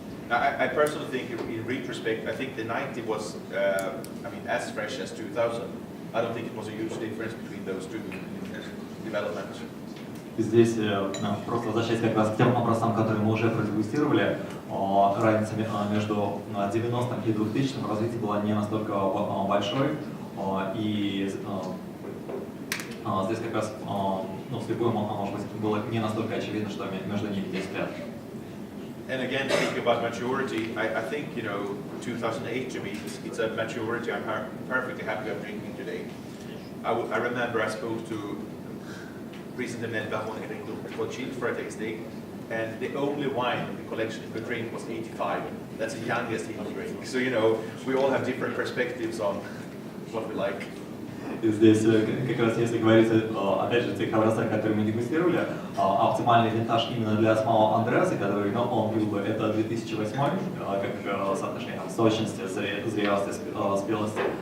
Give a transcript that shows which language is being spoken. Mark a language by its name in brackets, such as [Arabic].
[English] I personally think, in retrospect, I think the 90 was, I mean, as fresh as 2000. I don't think it was a huge difference between those two developments. [Russian] Здесь просто возвращаясь как раз к тем образцам, которые мы уже продегустировали, разница между 90-м и 2000-м развитие была не настолько большой, и здесь как раз вслепую, может быть, было не настолько очевидно, что между ними 10 лет. [English] And again, thinking about maturity, I think, you know, 2008 to me, it's a maturity I'm perfectly happy I'm drinking today. I remember I spoke to recently met Baron Henrik for Chile for a tasting, and the only wine in the collection he could drink was 85. That's the youngest he could drink. So, you know, we all have different perspectives on what we like. [Russian] И здесь как раз если говорить, опять же, о тех образцах, которые мы дегустировали, оптимальный винтаж именно для самого Андреаса, который он пил бы, это 2008, как соотношение сочности, зрелости, спелости.